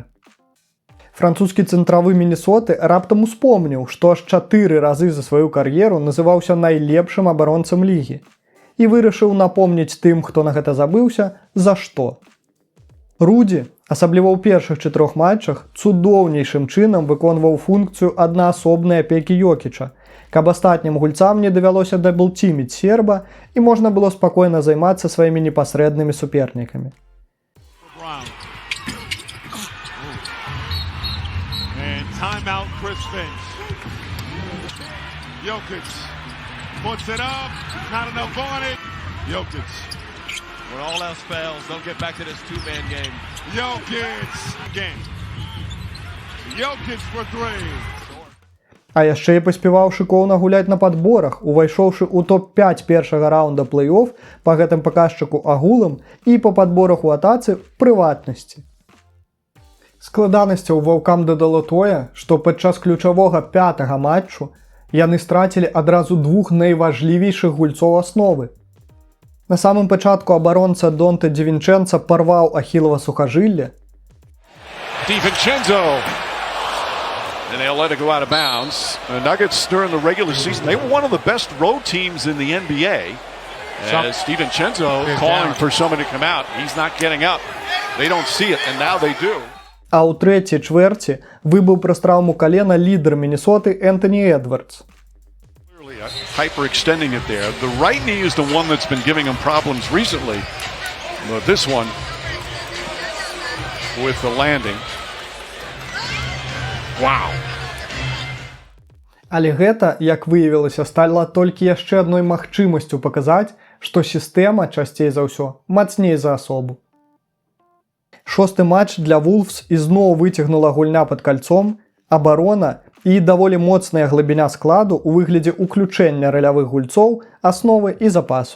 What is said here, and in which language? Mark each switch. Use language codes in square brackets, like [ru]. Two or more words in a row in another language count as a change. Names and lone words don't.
[be] Французскі цэнтравы Мінесоты раптам успомніў, што аж 4 разы за сваю кар'еру называўся найлепшым абаронцам лігі і вырашыў напомніць тым, хто на гэта забыўся, за што. Руді, асабліва ў першых 4 матчах, цудоўнейшым чынам выконваў функцыю аднаасобнай апекі Йокіча, каб астатнім гульцам не давялося даблтіміць серба і можна было спакойна займацца сваімі непасрэднымі супернікамі. [en] When all else fails, they'll get back to this two-man game. Jokic for 3. [be] А яшчэ і паспяваў шыкоўна гуляць на падборах, увайшоўшы ў топ-5 першага раунда плэй-оф па гэтым паказчыку агулам і па падборах у атацы прыватнасці. Складанасцяў ваўкам дадало тое, што падчас ключавога 5-га матчу яны страцілі адразу 2 найважлівейшых гульцоў асновы. На самым пачатку абаронца Донте Дівінчэнца парваў ахілава сухажылле. [en] DiVincenzo. And they'll let it go out of bounds. The Nuggets during the regular season, they were one of the best road teams in the NBA. As DiVincenzo calling for somebody to come out, he's not getting up. They don't see it, and now they do. [be] А ў трэцяй чвэрці выбыў праз траўму калена лідар Мінесоты Энтоні Эдвардс. [en] Hyperextending it there. The right knee is the one that's been giving him problems recently. But this one with the landing. Wow. [be] Але гэта, як выявілася, стала толькі яшчэ адной магчымасцю паказаць, што сістэма, часцей за ўсё, мацней за асобу. 6-ы матч для Вулфс ізноў выцягнула гульня пад кальцом, абарона і даволі моцная глыбіня складу ў выглядзе ўключэння ралявых гульцоў, асновы і запасу.